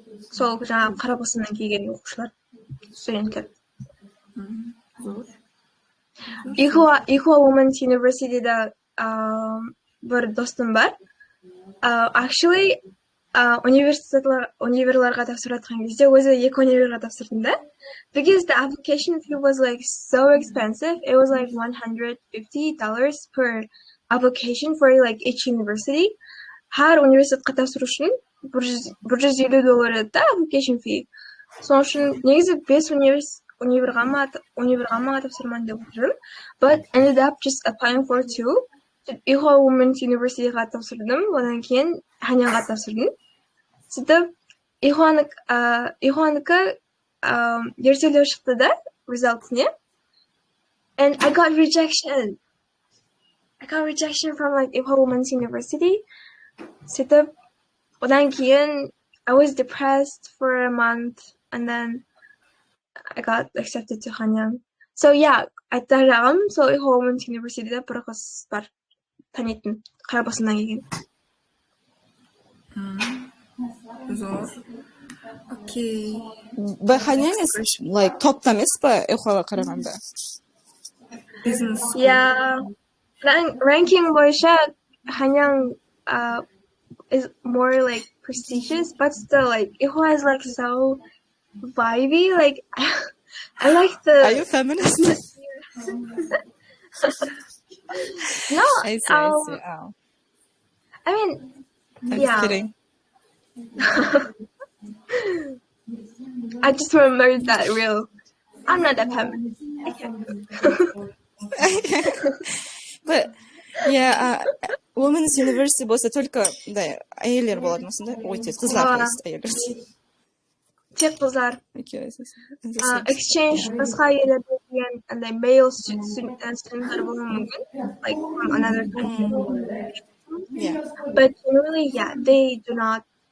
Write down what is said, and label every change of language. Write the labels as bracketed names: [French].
[Kara-Kalpak] Сол жаңағы Қарақалпақстаннан келген оқушылар, студенттер. Ихуа Women's University'да бір достым бар. Actually, универларға тапсыратқан кезде өзі 2 универға тапсырдым да. [English] Because the application fee was like so expensive. It was like $150 per application for like each university. [Kara-Kalpak] Har университетке тапсыру үшін $150 еді да [English] application fee. [Kara-Kalpak] Соның үшін негізі 5 универға ма тапсырман деп отырдым. [English] But ended up just applying for 2. [Kara-Kalpak] Ihwa Women's Universityға тапсырдым, одан кейін Ханянға тапсырдым. Сөйтіп, Ихуаныкі ертелеу шықты да, result'іне. [English] And I got rejection. I got rejection from like Ihwa Women's University. [Kara-Kalpak] Сөйтіп, одан кейін [English] I was depressed for a month and then I got accepted to Hanyang. So yeah, [Kara-Kalpak] айтар жағым, сол Ihwa Women's University'де бір қыз бар, танитын, Қарабасыннан келген. Зор. Окей. [English] Хanyang is like [Kara-Kalpak] топтан емес па Ихуаға қарағанда? [English] Business. Yeah. Ranking [Kara-Kalpak] бойынша [English] Hanyang is more like prestigious, but still like Ihwa is like so vibey. Like I like the. Are you feminist? No. I see. Oh. I mean, I'm yeah. just kidding. I just remembered that real. I'm not that feminist. I can't. But yeah, Women's University [Kara-Kalpak] болса только да, әйелдер болады ма сонда? Ой, тек қыздар емес, әйелдер. Тек қыздар. [English] Okay, [Kara-Kalpak] Exchange басқа елдерде деген андай [English] male students [Kara-Kalpak] болуы мүмкін, [English] like from another country. Yeah. But generally, yeah, they do not.